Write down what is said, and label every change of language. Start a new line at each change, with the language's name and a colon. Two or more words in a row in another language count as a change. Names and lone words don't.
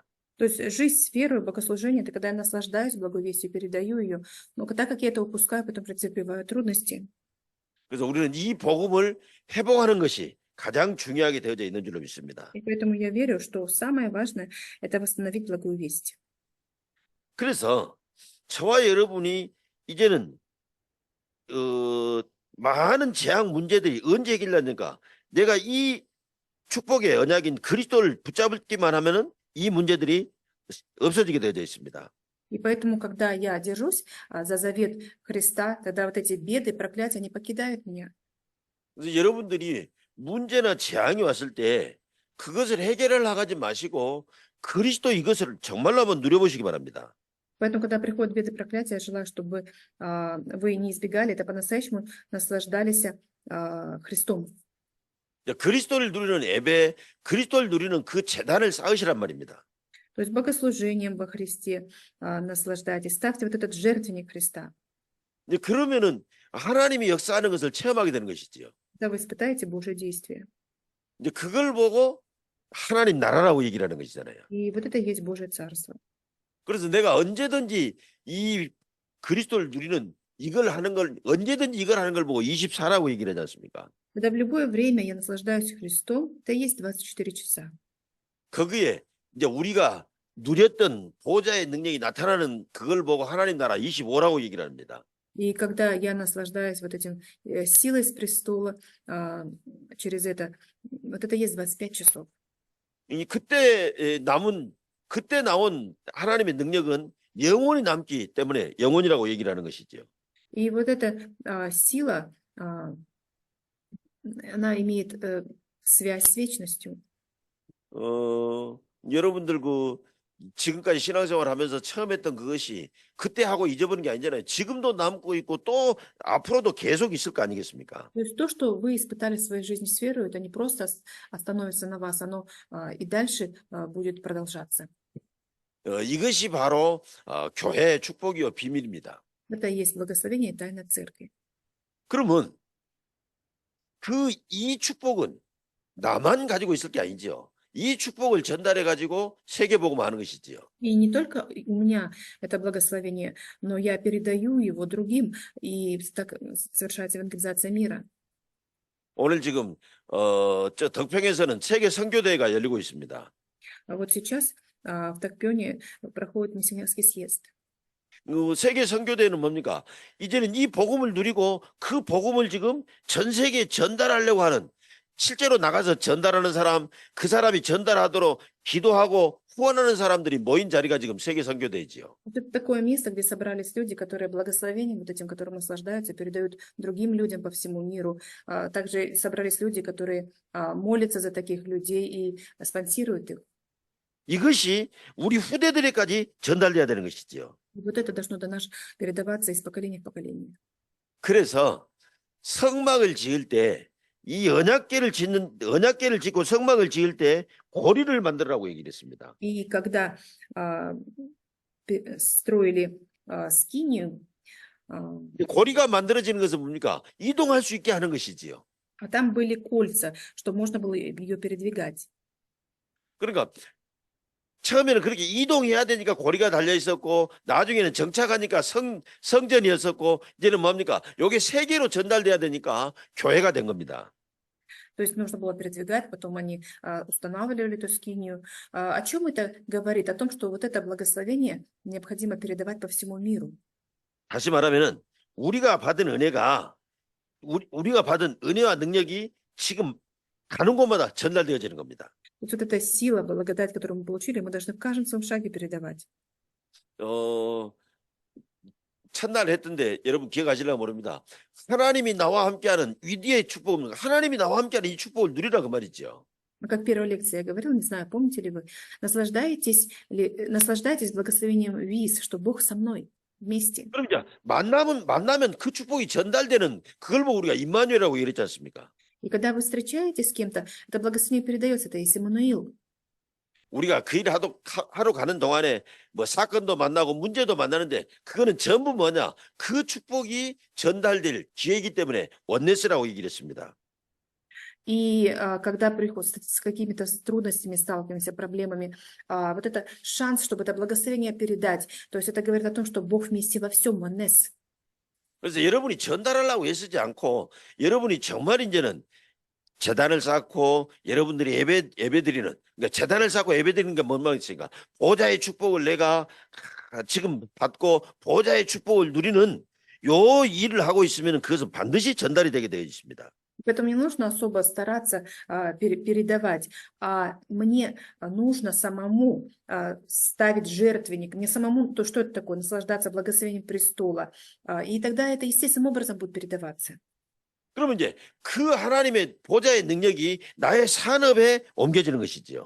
Russian: То есть жизнь с верой, богослужение – это когда я наслаждаюсь благой вестью, передаю ее, но так как я это упускаю, потом претерпеваю трудности.
Korean: 그래서 우리는 이 복음을 회복하는 것이 가장 중요하게 되어져 있는 줄로 믿습니다.
Russian: И поэтому я верю, что самое важное – это восстановить благую весть.
Korean: 그래서 저와 여러분이 이제는 많은 재앙 문제들이 언제 해결되는가? 내가 이 축복의 언약인 그리스도를 붙잡기만 하면은 이 문제들이 없어지게 되어져 있습니다.
Russian: И поэтому, когда я держусь за завет Христа, тогда вот эти беды, проклятия, они покидают меня.
Korean: 그래서 여러분들이 문제나 재앙이 왔을 때 그것을 해결을 하지 마시고 그리스도 이것을 정말로 한번 누려보시기 바랍니다.
Russian: Поэтому, когда приходят беды, проклятия, я желаю, чтобы вы не избегали, это по-настоящему наслаждались Христом.
Korean: 그리스도를 누리는 예배, 그리스도를 누리는 그 제단을 쌓으시란 말입니다.
Russian: То есть богослужением во Христе наслаждайтесь. Ставьте вот этот жертвенник Христа.
Korean: 그러면은 하나님이 역사하는 것을 체험하게 되는 것이지요.
Russian: Когда вы испытаете Божье действие.
Korean: 이제 그걸 보고 하나님 나라라고 얘기를 하는 것이잖아요.
Russian: И вот это и есть Божье Царство.
Korean: 그래서 내가 언제든지 이 그리스도를 누리는 이걸 하는 걸 언제든지 이걸 하는 걸 보고 24라고 얘기를 하지 않습니까?
Russian: Когда в любое время я наслаждаюсь Христом, это и есть 24 часа.
Korean: 거기에 이제 우리가 누렸던 보좌의 능력이 나타나는 그걸 보고 하나님 나라 25라고 얘기를 합니다.
Russian: И когда я наслаждаюсь вот этим силой с престола, через это, вот это и есть 25 часов.
Korean: 그때 나온 하나님의 능력은 영원히 남기 때문에 영원이라고 얘기를 하는 것이죠.
Russian: И вот эта сила, она имеет связь с вечностью.
Korean: 여러분들 지금까지 신앙생활 하면서 처음 했던 그것이 그때 하고 잊어버린 게 아니잖아요. 지금도 남고 있고 또 앞으로도 계속 있을 거 아니겠습니까?
Russian: То есть то, что вы испытали в своей жизни с верой, это не просто остановится на вас, оно и дальше будет продолжаться.
Korean: 이것이 바로 교회의 축복이요 비밀입니다.
Russian: Это и есть благословение и тайна церкви.
Korean: 그러면 이 축복은 나만 가지고 있을 게 아니죠. 이 축복을 전달해 가지고 세계복음하는 것이지요.
Russian: И не только у меня это благословение, но я передаю его другим, и так совершается евангелизация мира.
Korean: 오늘 지금 저 덕평에서는 세계 선교대회가 열리고 있습니다.
Russian: А вот сейчас в Токпёне проходит миссионерский съезд.
Korean: 세계 선교대회는 뭡니까? 이제는 이 복음을 누리고 그 복음을 지금 전 세계에 전달하려고 하는, 실제로 나가서 전달하는 사람, 그 사람이 전달하도록 기도하고 후원하는 사람들이 모인 자리가 지금 세계 선교대회지요.
Russian: Вот это такое место, где собрались люди, которые благословением, вот этим, которым наслаждаются, передают другим людям по всему миру. Также собрались люди, которые молятся за таких людей и спонсируют их.
Korean: 이것이 우리 후대들에까지 전달돼야 되는 것이지요.
Russian: И вот это должно до нас передаваться из поколения в поколение.
Korean: 그래서 성막을 지을 때, 이 언약궤를 짓고 성막을 지을 때 고리를 만들라고 얘기를 했습니다.
Russian: И когда строили скинию,
Korean: 고리가 만들어지는 것은 뭡니까? 이동할 수 있게 하는 것이지요.
Russian: там были кольца, чтобы можно было ее передвигать.
Korean: 그러니까 처음에는 그렇게 이동해야 되니까 고리가 달려 있었고, 나중에는 정착하니까 성전이었었고, 이제는 뭡니까? 이게 세계로 전달돼야 되니까 교회가 된 겁니다.
Russian: То есть нужно было передвигать, потом они устанавливали эту скинию. О чем это говорит? О том, что вот это благословение необходимо передавать по всему миру.
Korean: 다시 말하면은 우리가 받은 은혜와 능력이 지금 가는 곳마다 전달되어지는 겁니다.
Russian: Вот эта сила, благодать, которую мы получили, мы должны в каждом своем шаге передавать.
Korean: 첫날 했던데 여러분 기억하실려고 모릅니다. 하나님이 나와 함께하는 위대의 축복은, 하나님이 나와 함께하는 이 축복을 누리라 그 말이죠.
Russian: Как первая лекция я говорила, не знаю, помните ли вы, наслаждаетесь благословением ВИЗ, что Бог со мной вместе.
Korean: 그럼 이제 만나면 그 축복이 전달되는, 그걸 보고 우리가 임마누엘이라고 얘기했지 않습니까?
Russian: И когда вы встречаетесь с кем-то, это благословение передается, это есть Иммануил.
Korean: 우리가 그 일을 하러 가는 동안에 뭐 사건도 만나고 문제도 만나는데, 그거는 전부 뭐냐? 그 축복이 전달될 기회이기 때문에 원네스라고 얘기를 했습니다.
Russian: И когда с какими-то трудностями сталкиваемся, проблемами, вот это шанс, чтобы это благословение передать. То есть это говорит о том, что Бог вместе во всем, Монес.
Korean: 그래서 여러분이 전달하려고 애쓰지 않고, 여러분이 정말 이제는 제단을 쌓고 여러분들이 예배드리는, 그러니까 제단을 쌓고 예배드리는 게 뭔 말이니까, 보좌의 축복을 내가 지금 받고 보좌의 축복을 누리는 요 일을 하고 있으면 그것은 반드시 전달이 되게 되어 있습니다.
Russian: Поэтому не нужно особо стараться передавать, а мне нужно самому ставить жертвенник, мне самому, то что это такое, наслаждаться благословением престола. И тогда это естественным образом будет передаваться.
Korean: 그러면 이제 그 하나님의 보좌의 능력이 나의 산업에 옮겨지는 것이지요.